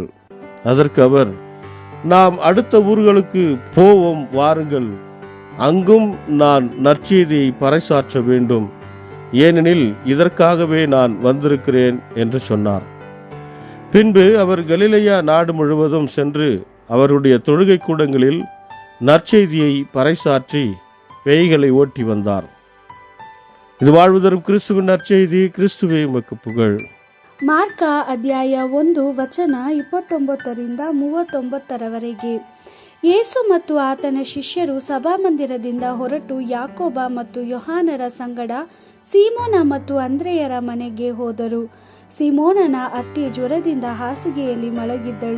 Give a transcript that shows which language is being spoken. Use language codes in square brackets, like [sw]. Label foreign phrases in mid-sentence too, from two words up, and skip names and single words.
[ta] அதற்கு அவர், நாம் அடுத்த ஊர்களுக்கு போவோம், வாருங்கள், அங்கும் நான் நற்செய்தியை பறைசாற்ற வேண்டும், ஏனெனில் இதற்காகவே நான் வந்திருக்கிறேன் என்று சொன்னார். பின்பு அவர் கலிலேயா நாடு முழுவதும் சென்று அவருடைய தொழுகை கூடங்களில் நற்செய்தியை பறைசாற்றி பேய்களை ஓட்டி வந்தார். இது வாழ்வு தரும் கிறிஸ்துவின் நற்செய்தி. கிறிஸ்துவே உமக்கு புகழ். [kn] ಮಾರ್ಕ ಅಧ್ಯಾಯ 1 ವಚನ 29 39 ಯೇಸು ಮತ್ತು ಆತನ ಶಿಷ್ಯರು ಸಭಾಮಂದಿರದಿಂದ ಹೊರಟು ಯಾಕೋಬ ಮತ್ತು ಯೋಹಾನರ ಸಂಗಡ ಸೀಮೋನ ಮತ್ತು ಅಂದ್ರೆಯರ ಮನೆಗೆ ಹೋದರು. ಸೀಮೋನನ ಅತ್ತೆ ಜ್ವರದಿಂದ ಹಾಸಿಗೆಯಲ್ಲಿ ಮಲಗಿದ್ದಳು.